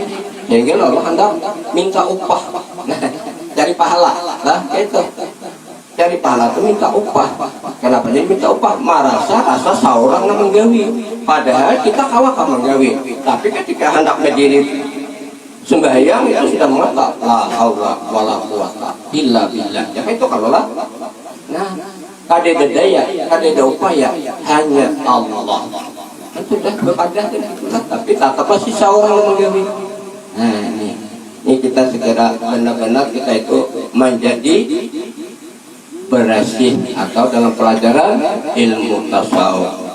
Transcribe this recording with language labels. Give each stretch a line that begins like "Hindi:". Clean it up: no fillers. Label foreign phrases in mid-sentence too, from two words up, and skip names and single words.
Indonesian: Jadi Allah hendak minta upah, nah, cari pahala, lah itu, cari pahala itu minta upah. Kenapa jadi minta upah?
Banjar: Merasa asa seorang yang menggawi, padahal kita kawak menggawi.
Indonesian: Tapi ketika hendak berdiri sembahyang itu sudah mengatakan
Arabic: لا حول ولا قوة إلا بالله.
Banjar: Ya itu kalau lah, nah, kada daya, kada upaya, hanya Allah.
Indonesian: Itu sudah beribadah tapi tetap masih seorang yang menggawi. Nah ini kita segera benar-benar kita itu menjadi berhasil atau dalam pelajaran ilmu tasawuf.